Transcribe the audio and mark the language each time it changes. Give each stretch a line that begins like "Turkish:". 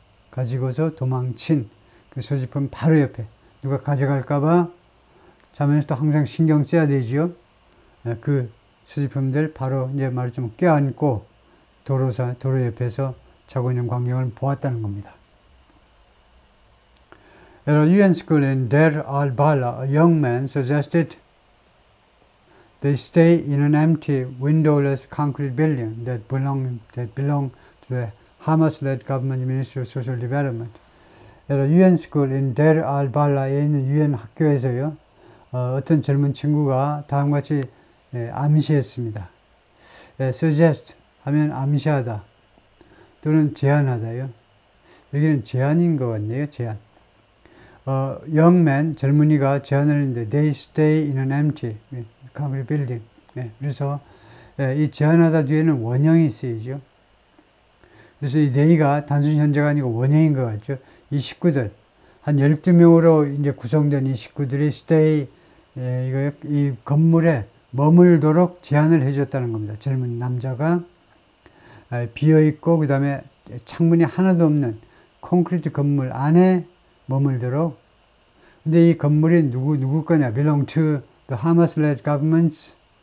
Korean: 가지고서 도망친 그 소지품 바로 옆에 누가 가져갈까봐 자면서도 항상 신경 써야 되지요. 그 소지품들 바로 이제 말하자면 껴안고 도로 옆에서 자고 있는 광경을 보았다는 겁니다.
English: At a UN school in Deir al-Bala, a young man suggested they stay in an empty, windowless concrete building that belonged to the Hamas-led government Ministry of Social Development. At a UN school in Deir al-Bala
Korean: 에 있는 UN 학교에서요, 어떤 젊은 친구가 다음과 같이 암시했습니다. suggest 하면 암시하다 또는 제안하다요. 여기는 제안인 것 같네요. 제안. young man, 젊은이가 제안을 했는데
English: they stay in an empty concrete building.
Korean: 그래서 이 제안하다 뒤에는 원형이 쓰이죠. 그래서 이 they가 단순 현재가 아니고 원형인 것 같죠. 이 식구들 한 12명으로 이제 구성된 이 식구들이 stay 이 건물에 머물도록 제안을 해줬다는 겁니다. 젊은 남자가 비어있고 그 다음에 창문이 하나도 없는 콘크리트 건물 안에 머물도록. 근데 이 건물이 누구 거냐?
English: belong to the Hamas-led governments.